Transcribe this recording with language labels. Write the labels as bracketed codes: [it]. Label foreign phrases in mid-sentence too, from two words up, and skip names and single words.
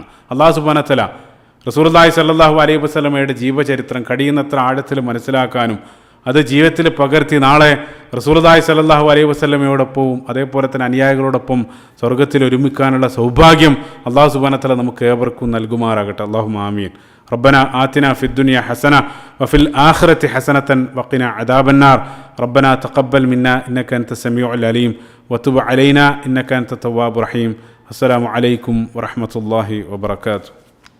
[ar] الله سبحانه وتعالى [ml] റസൂലുള്ളാഹി [ar] صلى الله عليه وسلم [ml] ജീവചരിത്രം കഴിയുന്നത്ര ആഴത്തിൽ മനസ്സിലാക്കാനും അത് ജീവിതത്തിൽ പകർത്തി നാളെ റസൂലുള്ളാഹി [ar] صلى الله عليه وسلم [ml] അതേപോലെ തന്നെ അനുയായികളോടൊപ്പം സ്വർഗ്ഗത്തിൽ ഒരുമിക്കാനുള്ള സൗഭാഗ്യം [ar] الله سبحانه وتعالى [ml] നമുക്ക് ഏവർക്കും നൽകുമാറാകട്ടെ. [ar] اللهم آمين. ربنا آتنا في الدنيا حسنة وفي الآخرة حسنة وقنا عذاب النار. ربنا تقبل منا إنك أنت السميع العليم وتب علينا إنك أنت التواب الرحيم. السلام عليكم ورحمة الله وبركاته.